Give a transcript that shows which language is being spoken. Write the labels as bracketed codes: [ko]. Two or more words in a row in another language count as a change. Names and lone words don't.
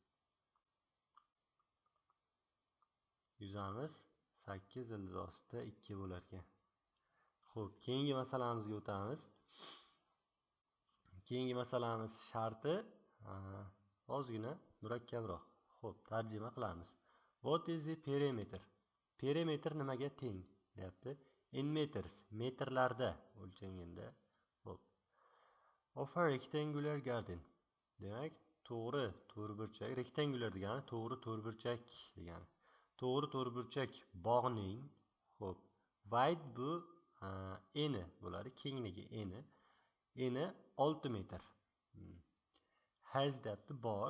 [uz] Yuzamiz 8/2 bo'lar ekan. Xo'p, keyingi masalamizga o'tamiz. Keyingi masalamiz sharti ozgina murakkabroq. Xo'p, tarjima qilamiz. [en] What is the perimeter? [uz] Perimeter nimaga teng? Deyapti. [en] In meters, [uz] metrlarda o'lchanganda. Xo'p. [en] Of a rectangular garden. [uz] Demak, to'g'ri to'rtburchak, rectangular degani to'g'ri to'rtburchak degani. To'g'ri to'rtburchak bog'ning, xo'p, wide bu eni bo'ladi, kengligi eni. Eni 6 metr. Has deyapti, bor.